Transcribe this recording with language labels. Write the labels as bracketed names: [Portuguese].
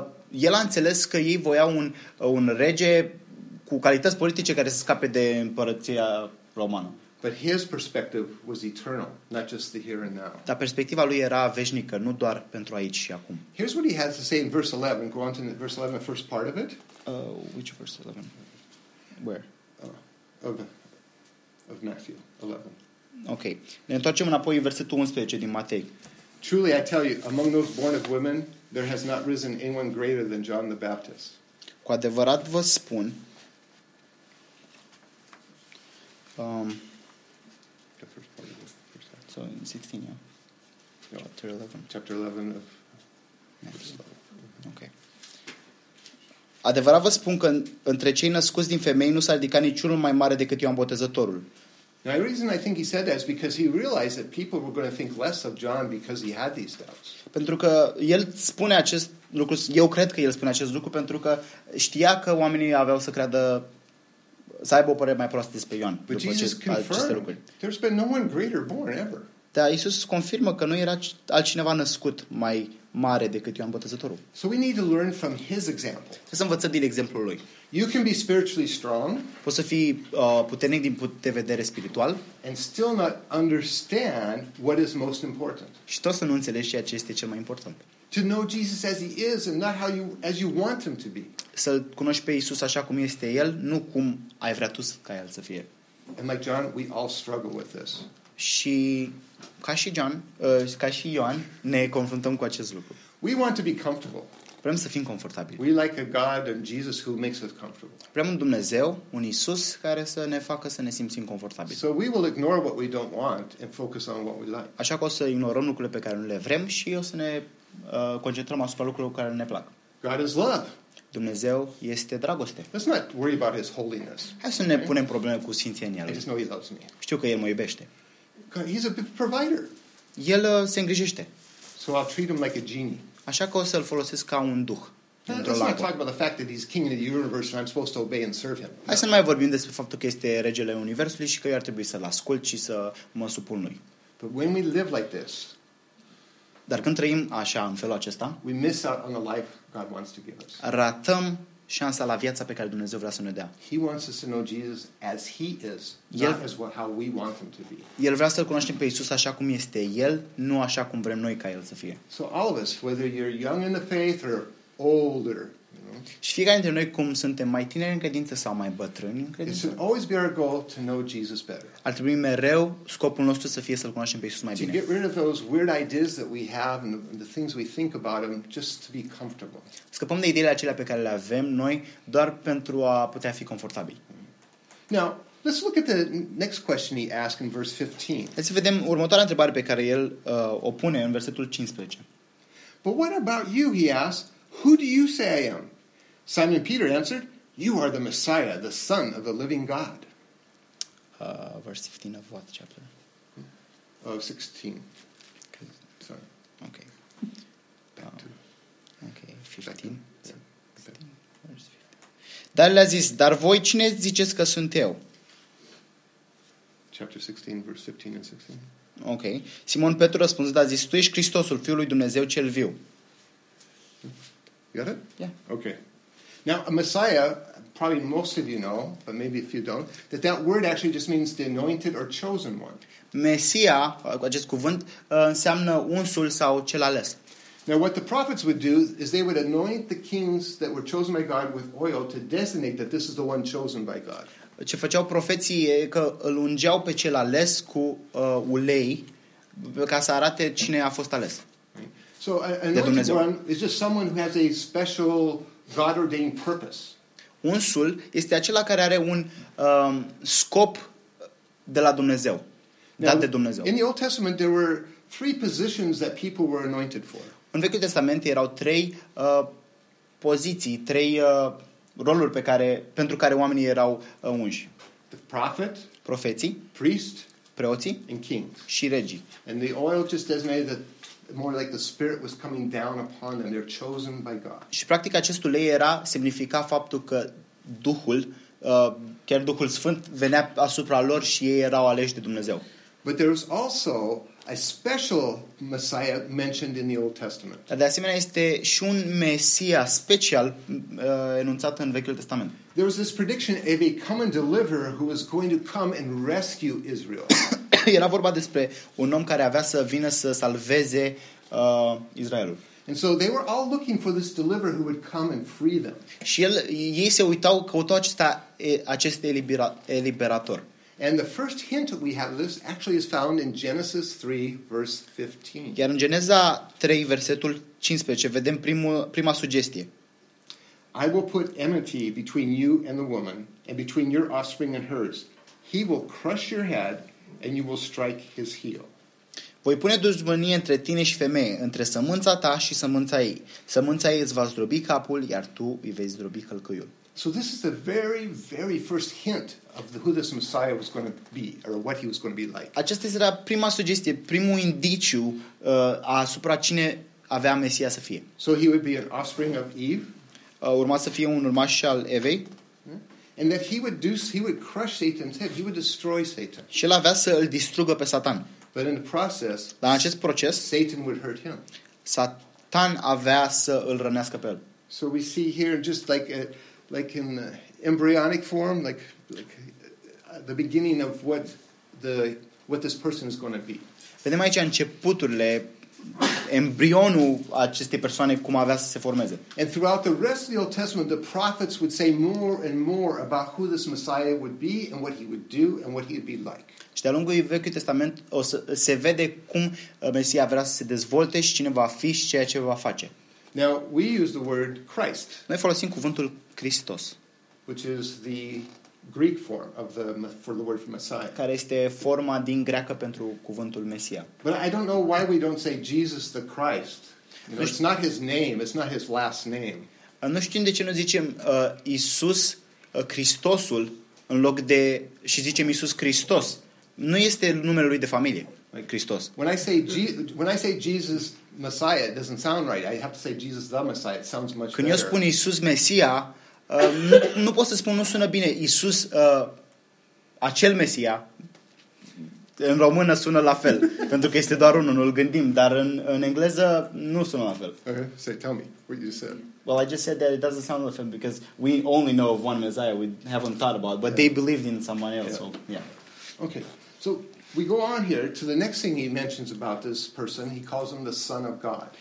[Romanian] El a înțeles că ei voiau un rege cu calități politice care să scape de împărăția romană. [English] But his perspective was eternal, not just the here and now. [Romanian] Dar perspectiva lui era veșnică, nu doar pentru aici și acum. [English] Here's what he has to say in verse 11. Go on to verse 11, first part of it. Which verse 11? Where? Of Matthew 11. Okay. [Romanian] Ne întoarcem înapoi în versetul 11 din Matei. [English] Truly I tell you, among those born of women, there has not risen anyone greater than John the Baptist. [Romanian] Cu adevărat vă spun. [English] The first part of the first part. So in 16, yeah. Yep. Chapter 11. Chapter 11 of Matthew. Okay. [Romanian] Adevărat vă spun că între cei născuți din femei nu s-a ridicat niciunul mai mare decât Ioan Botezătorul. [English] Now, the reason I think he said that is because he realized that people were going to think less of John because he had these doubts. [Romanian] Pentru că el spune acest lucru, eu cred că el spune acest lucru pentru că știa că oamenii aveau să creadă, să aibă o părere mai proastă despre Ioan. [English] But Jesus confirmed, there's been no one greater born ever. [Romanian] Da, Iisus confirmă că nu era altcineva născut mai mare decât Ioan Botezătorul. [English] So we need to learn from his example. [Romanian] Trebuie să învățăm din exemplul lui. [English] You can be spiritually strong. [Romanian] Poți să fii puternic din punct de vedere spiritual. [English] And still not understand what is most important. [Romanian] Și tot să nu înțelegi ceea ce este cel mai important. [English] To know Jesus as he is and not how you as you want him to be. [Romanian] Să-l cunoști pe Iisus așa cum este el, nu cum ai vrea tu ca el să fie. [English] And like John, we all struggle with this. [Romanian] Și ca și John, ca și Ioan, ne confruntăm cu acest lucru. [English] We want to be comfortable. [Romanian] Vrem să fim confortabili. [English] We like a God and Jesus who makes us comfortable. [Romanian] Vrem un Dumnezeu, un Iisus care să ne facă să ne simțim confortabili. [English] So we will ignore what we don't want and focus on what we like. [Romanian] Așa că o să ignorăm lucrurile pe care nu le vrem și o să ne concentrăm asupra lucrurilor care ne plac. [English] God is love. [Romanian] Dumnezeu este dragoste. [English] Let's not worry about his holiness. [Romanian] Hai să ne punem probleme cu sfinția în el. [English] I just know he loves me. [Romanian] Știu că el mă iubește. [English] He's a provider. [Romanian] El se îngrijește. [English] So I'll treat him like a genie. [Romanian] Așa că o să-l folosesc ca un duh. [English] Let's not talk about the fact that he's king of the universe and I'm supposed to obey and serve him. [Romanian] Hai să nu mai vorbim despre faptul că este regele universului și că eu ar trebui să-l ascult și să mă supun lui. [English] But when we live like this, [Romanian] dar când trăim așa, în felul acesta, [English] we miss out on the life God wants to give us. [Romanian] Ratăm șansa la viața pe care Dumnezeu vrea să ne dea. [English] He wants us to know Jesus as he is, not as what how we want him to be. [Romanian] El vrea să-l cunoaștem pe Iisus așa cum este el, nu așa cum vrem noi ca el să fie. [English] So all of us, whether you're young in the faith or older, [Romanian] și fiecare dintre noi, cum suntem mai tineri în credință sau mai bătrâni în credință, [English] it should always be our goal to know Jesus better. [Romanian] Ar trebui mereu scopul nostru să fie să-l cunoaștem pe Iisus mai bine. [English] To get rid of those weird ideas that we have and the things we think about him just to be comfortable. [Romanian] Scăpăm de ideile acelea pe care le avem noi doar pentru a putea fi confortabili. [English] Now, let's look at the next question he asked in verse 15. [Romanian] Hai să vedem următoarea întrebare pe care el o pune în versetul 15. [English] But what about you, he asked, who do you say I am? Simon Peter answered, you are the Messiah, the Son of the living God. verse 15 of what chapter? 16. Okay. Okay, 15. [Romanian] Dar le-a zis, dar voi cine ziceți că sunt eu? [English] Chapter 16, verse 15 and 16. Ok. [Romanian] Simon Petru răspunde, a zis, tu ești Hristosul, Fiul lui Dumnezeu cel viu. [English] Got it? Yeah. Ok. Now, a Messiah, probably most of you know, but maybe if you don't, that that word actually just means the anointed or chosen one. [Romanian] Mesia, acest cuvânt, înseamnă unsul sau cel ales. [English] Now what the prophets would do is they would anoint the kings that were chosen by God with oil to designate that this is the one chosen by God. [Romanian] Ce făceau profeții e că îl ungeau pe cel ales cu ulei ca să arate cine a fost ales. [English] So an anointed one is just someone who has a special God-ordained purpose. [Romanian] Unsul este acela care are un scop de la Dumnezeu, dat de Dumnezeu. [English] In the Old Testament there were three positions that people were anointed for. [Romanian] În Vechiul Testament erau trei poziții, trei roluri pe care, pentru care oamenii erau unși. [English] The prophet, [Romanian] profeții, [English] priest, [Romanian] preoții [English] and kings. [Romanian] Și regii. [English] And the oil just designated that more like the spirit was coming down upon them, they're chosen by God. [Romanian] Și practic acest ulei era semnifica faptul că Duhul, chiar Duhul Sfânt venea asupra lor și ei erau aleși de Dumnezeu. [English] But there was also a special Messiah mentioned in the Old Testament. [Romanian] De asemenea, este și un Mesia special enunțat în Vechiul Testament. [English] There was this prediction of a coming deliverer who was going to come and rescue Israel. [Romanian] Era vorba despre un om care avea să vină să salveze Israelul. [English] And so they were all looking for this deliverer who would come and free them. [Romanian] Și ei se uitau, căutau acest eliberator. [English] And the first hint that we have of this actually is found in Genesis 3, verse 15. [Romanian] Iar în Geneza 3, versetul 15, vedem prima sugestie. [English] I will put enmity between you and the woman, and between your offspring and hers. He will crush your head, and you will strike his heel. [Romanian] Voi pune dușmănie între tine și femeie, între sămânța ta și sămânța ei. Sămânța ei îți va zdrobi capul, iar tu îi vei zdrobi călcâiul. [English] So this is the very, very first hint of who this Messiah was going to be or what he was going to be like. [Romanian] Aceasta era prima sugestie, primul indiciu asupra cine avea Mesia să fie. [English] So he would be an offspring of Eve. [Romanian] Urma să fie un urmaș al Evei. [English] And that he would crush Satan's head. He would destroy Satan. [Romanian] Și el avea să îl distrugă pe Satan. [English] But in the process, [Romanian] la acest proces, [English] Satan would hurt him. [Romanian] Satan avea să îl rănească pe el. [English] So we see here just like in the embryonic form, like the beginning of what this person is going to be. [Romanian] Vedem aici începuturile, embrionul acestei persoane, cum avea să se formeze. [English] And throughout the rest of the Old Testament, the prophets would say more and more about who this Messiah would be and what he would do and what he would be like. [Romanian] Și de-a lungul Vechiului Testament se vede cum Mesia vrea să se dezvolte și cine va fi și ceea ce va face. [English] Now, we use the word Christ. [Romanian] Noi folosim cuvântul Christos, [English] which is the Greek form of the word for Messiah. [Romanian] Care este forma din greacă pentru cuvântul Mesia. [English] But I don't know why we don't say Jesus the Christ. You know, it's not his name, it's not his last name. [Romanian] Nu știm de ce nu zicem Iisus Christosul în loc de și zicem Iisus Christos. Nu este numele lui de familie, Christos. [English] When I say Jesus Messiah, it doesn't sound right. I have to say Jesus the Messiah. It sounds much [Romanian] Când [English] better. [Romanian] Eu spun Iisus Mesia, nu pot să spun, nu sună bine. Iisus, acel Mesia, în română sună la fel, pentru că este doar unul, nu-l gândim, dar în engleză nu sună la fel. [English] Okay, so tell me what you said. Well, I just said that it doesn't sound like him because we only know of one Messiah, we haven't thought about, but they believed in someone else. Yeah. So, yeah. Okay, so we go on here to the next thing he mentions about this person. He calls him the Son of God.